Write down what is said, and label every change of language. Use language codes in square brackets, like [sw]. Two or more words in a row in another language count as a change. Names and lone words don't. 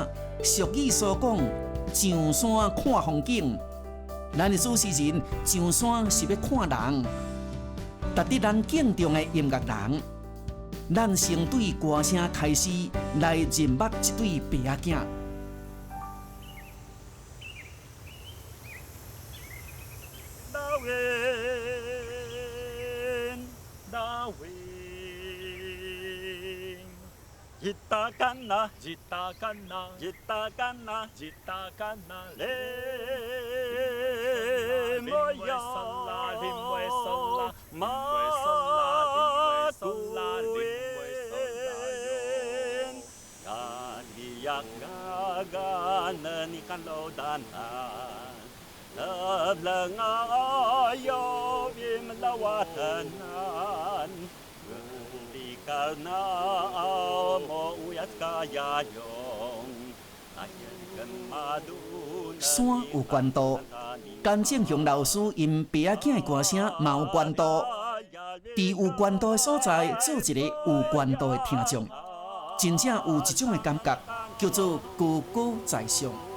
[nan] 俗语所讲，上山看风景，咱的主持人上山是要看人。值得咱敬重的音乐人，咱先对歌声开始来认捌一对白仔囝。 [pwn] Jita kana, jita kana, jita kana, jita kana, le moya, ma kuin, kaniyak gagana ni kalaudanan, lablangayo imlawatanan. [nan] 山有关度，甘正雄老师因白仔囝的歌声嘛有关度。伫有关度的所在，做一个有关度的听众，真正有一种的感觉，叫做高高在上。